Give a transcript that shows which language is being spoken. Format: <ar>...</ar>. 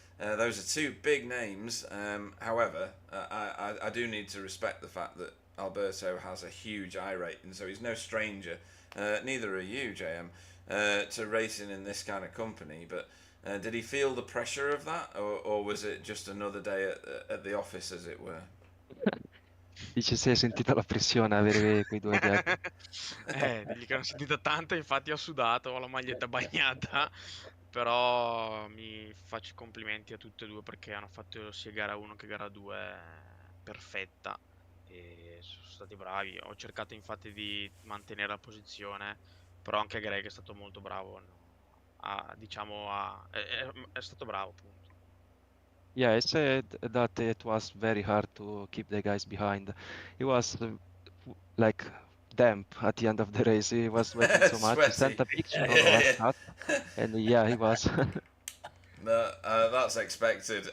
<en>Those are two big names. However, I do need to respect the fact that Alberto has a huge eye rating, so he's no stranger. Neither are you, JM, to racing in this kind of company. But did he feel the pressure of that, or was it just another day at the office, as it were?</en> <it>Dice si è sentita la pressione avere quei due gag. Digli che l'ho sentita tanto, infatti ho sudato, ho la maglietta bagnata, però mi faccio i complimenti a tutte e due perché hanno fatto sia gara 1 che gara 2 perfetta e sono stati bravi. Ho cercato infatti di mantenere la posizione, però anche Greg è stato molto bravo, è stato bravo, appunto.</it> <en>Yeah, I said that it was very hard to keep the guys behind. He was like damp at the end of the race. He was sweating so much. He sent a picture on the last cut, and yeah, he was. No, that's expected.</en>